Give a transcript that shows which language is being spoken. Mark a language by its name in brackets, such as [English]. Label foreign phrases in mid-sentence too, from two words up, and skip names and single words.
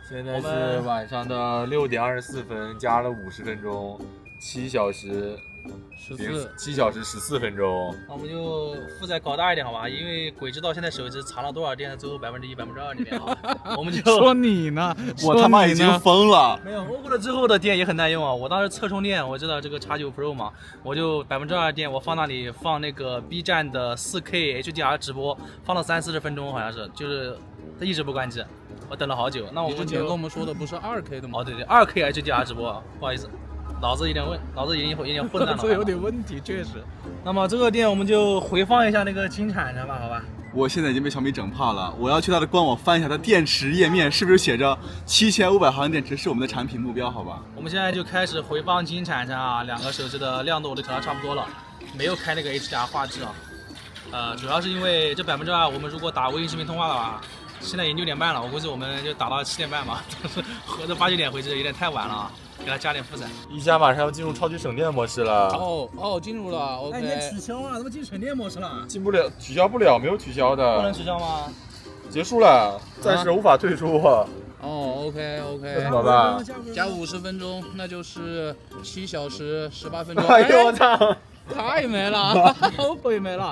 [Chinese] 現在是晚上的6點24分，加了50分鐘。7小時14分鐘，那我們就負載搞大一點好吧，因為鬼知道現在手機藏了多少電，最後1%、2%裡面啊，我們就說你呢，我他媽已經瘋了。沒有，OPPO的之後的電也很耐用啊，我當時側充電，我知道這個 X9 Pro 嘛，我就2%電，我放那裡放那個 B 站的4K HDR 直播，放了30-40分鐘好像是，就是它一直不關機，我等了好久。那我們之前跟我們說的不是 2K 的嗎？哦對對，2K HDR 直播，不好意思。腦子有點混亂了，這有點問題，確實。那麼這個店我們就回放一下那個金鏟吧，好吧？我現在已經被小米整怕了，我要去它的官網翻一下它電池頁面，是不是寫着7500毫安電池是我們的產品目標？好吧？我們現在就開始回放金鏟啊，兩個手機的亮度我都調到差不多了，沒有開那個 HDR 畫質啊。主要是因為這2%，我們如果打微信視頻通話的話，現在已經6點半了，我估計我們就打到7點半嘛，但是合着8、9點回去有點太晚了啊。給它加點負載。一加馬上要進入超級省電模式了。哦，進入了。OK。哎，你在取消啊？怎麼進省電模式了？進不了，取消不了，沒有取消的。不能取消嗎？結束了，暫時無法退出。哦 ，OK。這怎麼辦？加50分鐘，那就是7小時18分鐘。哎呦我操！它也沒了，OPPO 也沒了。